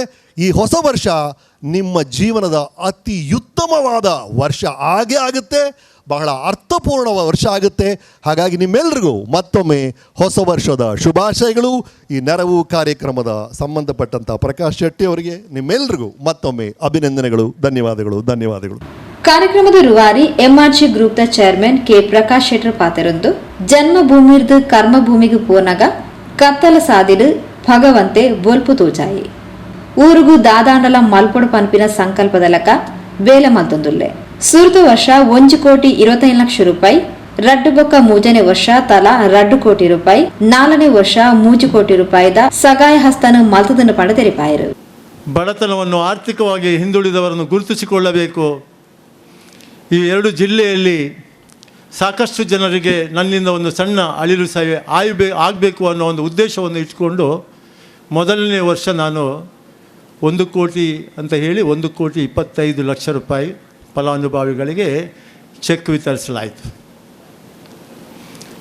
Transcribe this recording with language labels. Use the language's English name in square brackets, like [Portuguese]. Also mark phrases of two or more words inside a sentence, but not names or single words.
[Kannada] ಈ ಹೊಸ ವರ್ಷ ನಿಮ್ಮ ಜೀವನದ ಅತಿ ಉತ್ತಮವಾದ ವರ್ಷ ಆಗುತ್ತೆ, ಬಹಳ ಅರ್ಥಪೂರ್ಣವಾದ ವರ್ಷ ಆಗುತ್ತೆ. ಹಾಗಾಗಿ ನಿಮ್ಮೆಲ್ರಿಗೂ ಮತ್ತೊಮ್ಮೆ ಹೊಸ ವರ್ಷದ ಶುಭಾಶಯಗಳು. ಈ ನೆರವು ಕಾರ್ಯಕ್ರಮದ ಸಂಬಂಧಪಟ್ಟಂಥ ಪ್ರಕಾಶ್ ಶೆಟ್ಟಿ ಅವರಿಗೆ ನಿಮ್ಮೆಲ್ರಿಗೂ ಮತ್ತೊಮ್ಮೆ ಅಭಿನಂದನೆಗಳು, ಧನ್ಯವಾದಗಳು. [Tulu] ಕಾರ್ಯಕ್ರಮದ ರೂವಾರಿ ಎಂಆರ್ಜಿ ಗ್ರೂಪ್ ದ ಚೇರ್ಮನ್ ಕೆ ಪ್ರಕಾಶ್ ಶೆಟ್ಟರ್ ಪಾತೆರೊಂದು ಜನ್ಮಭೂಮಿರ್ದು ಕರ್ಮಭೂಮಿಗೆ ಪೋನಾಗ ಕತ್ತಲ ಸಾದಿಡು ಭಗವಂತೆ ಬೋಲ್ಪು ತೋಜಾಯಿ ಊರುಗು ದಾದಾಂಡಲ ಮಲ್ಪೊಡು ಪನ್ಪಿನ ಸಂಕಲ್ಪದಲಕ ಬೇಲ ಮಲ್ತೊಂದುಲ್ಲೆ. ಸುರ್ದು ವರ್ಷ 1,25,00,000 ರೂಪಾಯಿ, ರಡ್ಡು ಬೊಕ್ಕ 3ನೇ ವರ್ಷ ತಲಾ 2 ಕೋಟಿ ರೂಪಾಯಿ, 4ನೇ ವರ್ಷ 3 ಕೋಟಿ ರೂಪಾಯಿದ ಸಗಾಯ ಹಸ್ತನ ಮಲ್ತದನ್ನು ಪಡ ತೆರಿಪಾಯರು. [Kannada] ಬಡತನವನ್ನು, ಆರ್ಥಿಕವಾಗಿ ಹಿಂದುಳಿದವರನ್ನು ಗುರುತಿಸಿಕೊಳ್ಳಬೇಕು. ಈ 2 ಜಿಲ್ಲೆಯಲ್ಲಿ ಸಾಕಷ್ಟು ಜನರಿಗೆ ನನ್ನಿಂದ ಒಂದು ಸಣ್ಣ ಅಳಿಲು ಸೇವೆ ಆಗಬೇಕು ಅನ್ನೋ ಒಂದು ಉದ್ದೇಶವನ್ನು ಇಟ್ಕೊಂಡು ಮೊದಲನೇ ವರ್ಷ ನಾನು 1 ಕೋಟಿ ಅಂತ ಹೇಳಿ 1,25,00,000 ರೂಪಾಯಿ ಫಲಾನುಭವಿಗಳಿಗೆ ಚೆಕ್ ವಿತರಿಸಲಾಯಿತು.